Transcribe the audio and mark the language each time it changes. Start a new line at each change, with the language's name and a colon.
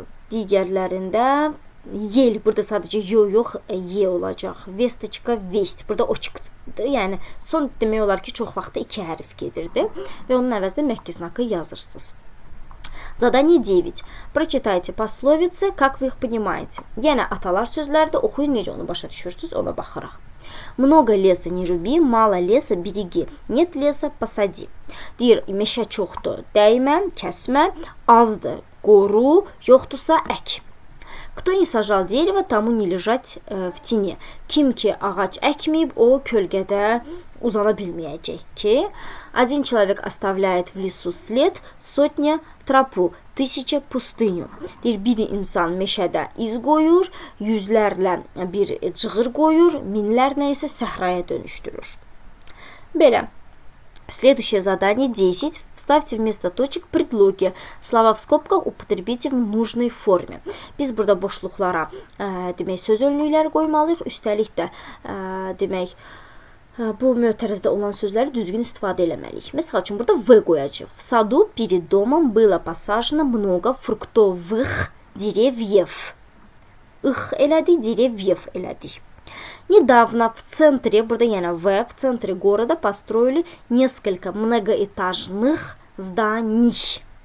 Azerbaijani: Digərlərində yel, burada sadəcə yox, ye olacaq.
Russian: Vestочка, vest,
Azerbaijani: burada o çıxdı. Yəni, son demək olar ki, çox vaxtda iki hərf gedirdi və onun əvəzində məhki znakı yazırsınız.
Russian: Задание 9. Прочитайте пословицы, как вы их понимаете.
Azerbaijani: Yəni, atalar sözlərdə oxuyun, necə onu başa düşürsünüz, ona baxırıq.
Russian: Много леса не руби, мало леса береги. Нет леса посади.
Azerbaijani: Deyir, meşə çoxdur, dəymə, kəsmə, azdır, qoru, yoxdursa ək.
Russian: Кто не сажал дерево, тому не лежать в тени.
Azerbaijani: Kim ki ağac əkməyib, o kölgədə uzana bilməyəcək ki,
Russian: один человек оставляет в лесу след, сотня тропу, тысяча пустыню.
Azerbaijani: Deyir, bir insan meşədə iz qoyur, yüzlərlə bir cığır qoyur, minlərlə isə səhraya dönüşdürür. Belə.
Russian: Следующее задание 10. Вставьте вместо точек предлоги. Слова в скобках употребите в нужной форме.
Azerbaijani: Biz burada boşluqlara demək söz önlükləri qoymalıyıq. Üstəlik də demək bu mötərizdə olan sözləri düzgün istifadə eləməliyik. Məsəl üçün burada v qoyacağıq.
Russian: В саду перед домом было посажено много фруктовых деревьев.
Azerbaijani: Ix elədik, деревьев elədik.
Russian: Недавно в центре,
Azerbaijani: burada yəni
Russian: в центре города построили несколько многоэтажных зданий.